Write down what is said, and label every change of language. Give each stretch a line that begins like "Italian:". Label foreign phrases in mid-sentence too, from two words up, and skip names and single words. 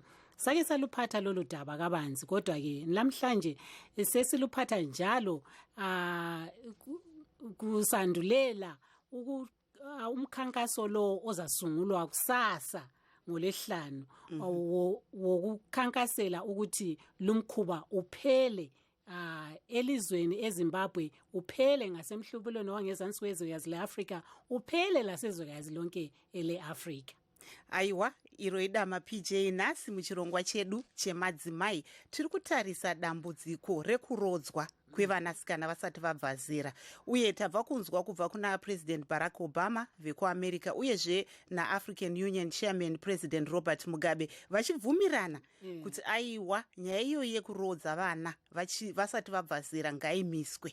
North Ndebele: Sake saluphatha lolu daba kabanzi kodwa ke namhlanje sesiluphatha njalo kusandulela umkhankaso lo ozasungulwa kusasa ngoLwesihlanu wokukhankasela ukuthi lumkhuba uphele elizweni eZimbabwe, uphele ngasemhlubulweni wangezansi kwezwekazi leAfrica, uphele lasezwekazi lonke eleAfrica.
Shona: Aiwa, iro idama PJ, nasi muchirongwa chedu chemadzimai tiri kutarisa dambudziko rekurodzwa kwevanasikana vasati vabva zera, uye tabva kunzwa kubva kuna President Barack Obama vekuAmerica uyezve naAfrican Union Chairman President Robert Mugabe vachibvumirana kuti aiwa nyaya iyo yekurodza vana vasati vabva zera ngaimiswe.